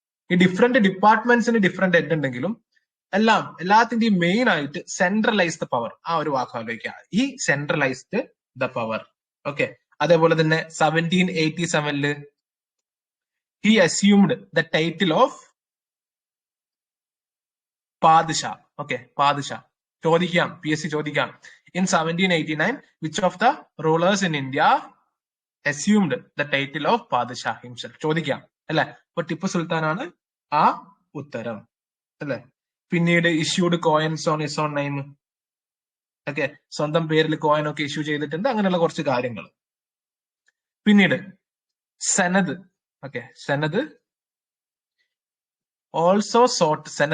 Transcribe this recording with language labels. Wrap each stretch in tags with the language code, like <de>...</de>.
<ml>ഈ different ഡിപ്പാർട്ട്മെന്റ്സിന് different head ഉണ്ടെങ്കിലും എല്ലാത്തിന്റെയും മെയിൻ ആയിട്ട്</ml> <en>centralise the power,</en> <ml>ആ ഒരു വാക്ക് ആലോചിക്കുക. ഈ</ml> <en>Centralised the power.</en> <ml>ഓക്കെ, അതേപോലെ തന്നെ 1787</ml> <en>He assumed the title of Padshah.</en> <ml>പാദ്ഷാ ചോദിക്കാം, PSC ചോദിക്കാം.</ml> <en>In 1789, which of the rulers in India assumed the title of Padshah himself?</en> <ml>ചോദിക്കാം, അല്ലെ. അപ്പൊ ടിപ്പു സുൽത്താനാണ് ആ ഉത്തരം, അല്ലെ. പിന്നീട്</ml> <en>Issued coins on his own name.</en> <ml>സ്വന്തം പേരിൽ കോയിൻ ഒക്കെ ഇഷ്യൂ ചെയ്തിട്ടുണ്ട്. അങ്ങനെയുള്ള കുറച്ച് കാര്യങ്ങൾ. പിന്നീട് സനദ്</ml> <en>Also sought.</en>